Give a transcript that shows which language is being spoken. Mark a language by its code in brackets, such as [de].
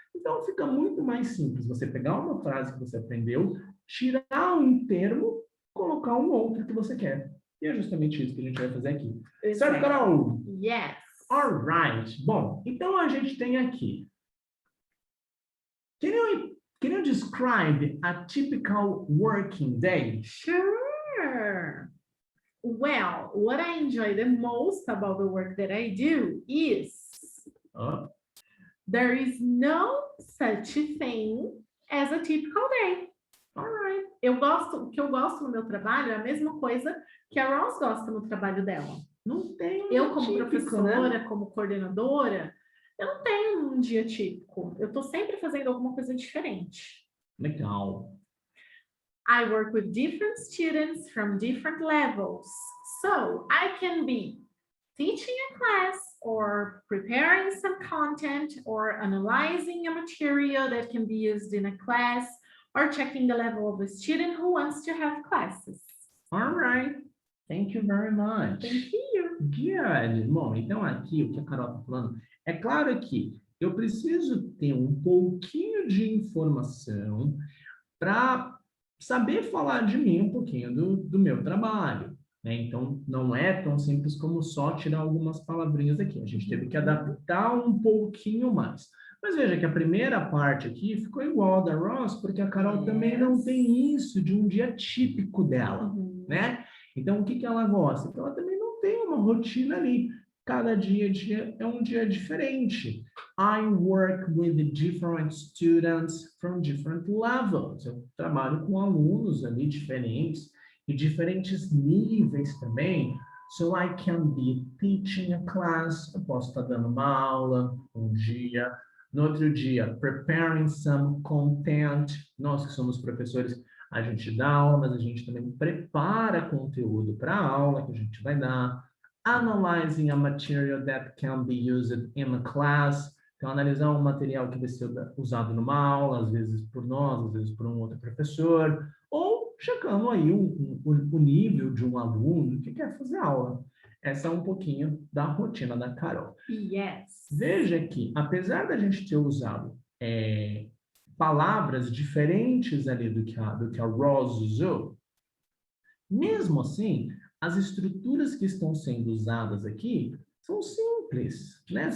[pt] Então, fica muito mais simples você pegar uma frase que você aprendeu, tirar um termo, colocar um outro que você quer. E é justamente isso que a gente vai fazer aqui. Certo, Carol? [en] Yes. All right. [pt] Bom, então a gente tem aqui. [en] Can you describe a typical working day? Sure. Well, what I enjoy the most about the work that I do is there is no such thing as a typical day. All right. [pt] O que eu gosto no meu trabalho é a mesma coisa que a Ross gosta no trabalho dela. Não tem Eu, como típico, professora, né? como coordenadora, eu não tenho um dia típico. Eu estou sempre fazendo alguma coisa diferente. Legal. [en] I work with different students from different levels. So I can be teaching a class or preparing some content or analyzing a material that can be used in a class or checking the level of a student who wants to have classes. All right. Thank you very much. Thank you. Good. [pt] Bom, então aqui o que a Carol está falando, é claro que eu preciso ter um pouquinho de informação para saber falar de mim um pouquinho do meu trabalho, né? Então, não é tão simples como só tirar algumas palavrinhas aqui. A gente teve que adaptar um pouquinho mais. Mas veja que a primeira parte aqui ficou igual a da Ross, porque a Carol também não tem isso de um dia típico dela, né? Então, o que ela gosta? Porque ela também não tem uma rotina ali. Cada dia é um dia diferente. [en] I work with different students from different levels. [pt] Eu trabalho com alunos ali diferentes e diferentes níveis também. [en] So I can be teaching a class. [pt] Eu posso estar dando uma aula um dia. No outro dia, [en] preparing some content. [pt] Nós que somos professores, a gente dá aula, mas a gente também prepara conteúdo para a aula que a gente vai dar. [en] Analyzing a material that can be used in a class. [pt] Então, analisar um material que vai ser usado numa aula, às vezes por nós, às vezes por um outro professor, ou checando aí o nível de um aluno que quer fazer aula. Essa é um pouquinho da rotina da Carol. [en] Yes. [pt] Veja que, apesar da gente ter usado palavras diferentes ali do que a Ross usou, mesmo assim, as estruturas que estão sendo usadas aqui são simples, né?